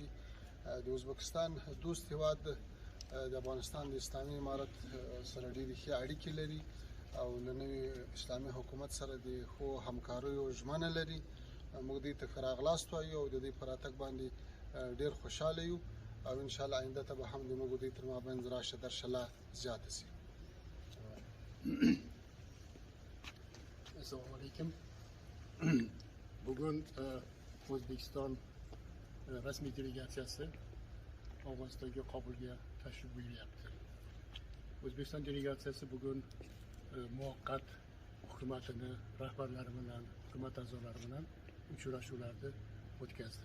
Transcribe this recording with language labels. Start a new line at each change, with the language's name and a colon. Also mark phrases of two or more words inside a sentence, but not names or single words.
Pashto: د ازبکستان دوست هیواد د افغانستان د اسلامي امارت سره ډېرې ښې اړیکې لري او له نوي اسلامي حکومت سره د ښو همکاریو ژمنه لري. موږ دې ته ښه راغلاست وایو او د دې په راتګ باندې ډېر خوشحاله یو او انشاءالله آینده ته به هم د موږ دوی تر مابین راشه درشه لا زیاته شي.
Uzbek: Assalomu alaykum. Bugun O'zbekiston rasmiy delegatsiyasi Afg'onistonga Kobulga tashrif buyuryapti. O'zbekiston delegatsiyasi bugun muvaqqat hukumatini rahbarlari bilan, hukumat a'zolari bilan uchrashuvlarni o'tkazdi.